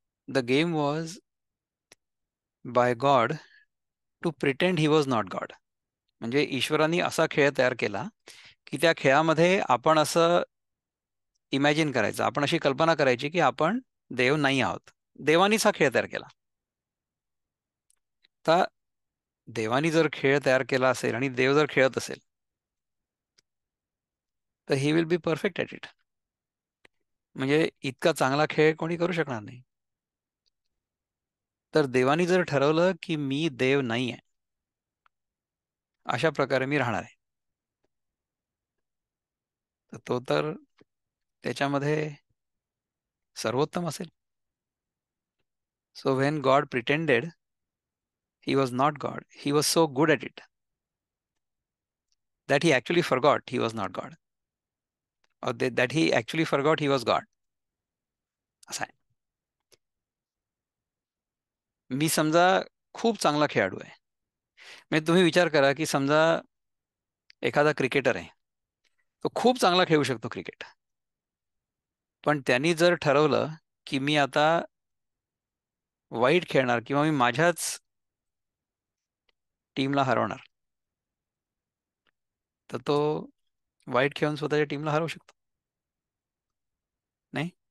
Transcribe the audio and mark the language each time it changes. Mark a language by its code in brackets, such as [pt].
[en] The game was by God to pretend he was not God. [mr] म्हणजे ईश्वराने असा खेळ तयार केला की त्या खेळामध्ये आपण असं इमॅजिन करायचं, आपण अशी कल्पना करायची की आपण देव नाही आहोत. देवानीच हा खेळ तयार केला. तर देवानी जर खेळ तयार केला असेल आणि देव जर खेळत असेल, तर [en] He will be perfect at it. [mr] म्हणजे इतका चांगला खेळ कोणी करू शकणार नाही. तर देवानी जर ठरवलं की मी देव नाही आहे, अशा प्रकारे मी राहणार आहे, तर तो तर त्याच्यामध्ये सर्वोत्तम असेल. [en] So when God pretended he was not God, he was so good at it that he actually forgot he was not God, or that he actually forgot he was God. [mr] असं आहे. मी समजा खूप चांगला खेळाडू आहे. म्हणजे तुम्ही विचार करा की समजा एखादा क्रिकेटर आहे, तो खूप चांगला खेळू शकतो क्रिकेट, पण त्यांनी जर ठरवलं की मी आता वाईट खेळणार किंवा मी माझ्याच टीमला हरवणार, तर तो वाईट खेळून स्वतःच्या टीमला हरवू शकतो नाही.